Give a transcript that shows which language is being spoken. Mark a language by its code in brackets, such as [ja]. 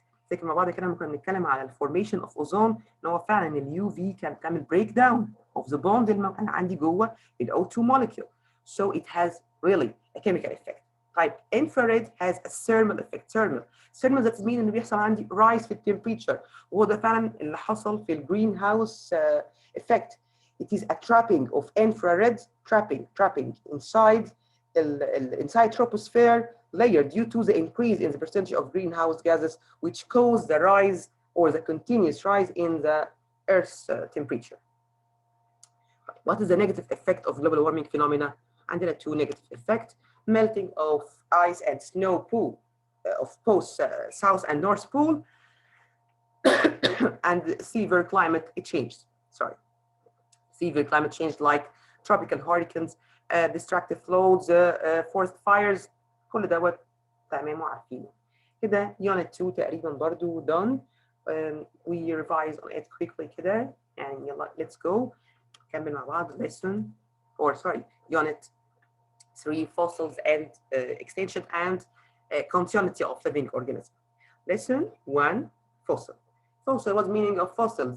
[ar] فاكر مع بعض كده لما كنا بنتكلم على الفورميشن اوف اوزون ان هو فعلا اليو في كان بتعمل بريك داون اوف ذا بوند اللي كان عندي جوه الاو 2 molecule. [en] So it has really a chemical effect. [ar] طيب [en] infrared has a thermal effect. [ar] thermal [en] that mean [ar] انه بيحصل عندي rise في التمبريتشر، وهو ده فعلا اللي حصل في الجرين هاوس effect. [en] It is a trapping of infrared trapping inside troposphere layer due to the increase in the percentage of greenhouse gases which cause the rise or the continuous rise in the Earth's temperature. What is the negative effect of global warming phenomena? [ar] عندنا [en] 2 negative effects: melting of ice and snow pool of both South and North Pole and severe climate change. Severe climate change like tropical hurricanes, destructive floods, forest fires. [ar] كل دوت تمام وعارفينه. كده unit 2 تقريبا برضو done. [en] we revise on it quickly [ar] كده يعني يلا [en] let's go [ar] نكمل مع بعض [en] lesson or sorry unit 3 fossils and extension and continuity of living organism. Lesson 1 fossil. Fossil, what's the meaning of fossils?